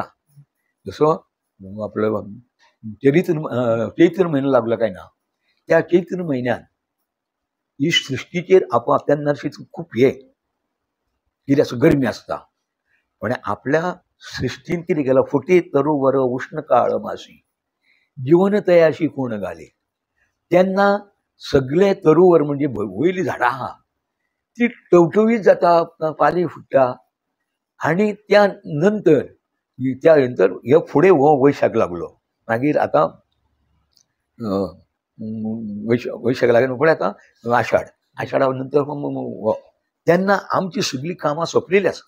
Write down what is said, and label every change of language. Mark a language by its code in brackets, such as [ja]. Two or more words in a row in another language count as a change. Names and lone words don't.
[mr] जसं आपलं चैत्र महिना लागला काय ना, त्या चैत्र महिन्यात [kok] ही सृष्टीचेर आपल्यान खूप हे कितें असं गरमी असता. पण आपल्या सृष्टीन कितें केलं, [mr] फुटे तरुवर उष्ण काळ मासी जीवन तयाशी कोण घाले. [kok] त्यांना सगळे तरुवर म्हणजे वयली झाडां आहा ती टवटवीत जाता, पाली फुटता. आणि त्यानंतर हे फुडें हो वैशाख लागलो. मागीर आता वैशाख लागलो फुडें आता आषाढा नंतर तेन्ना आमची सगळी कामां सोंपलेली आसता.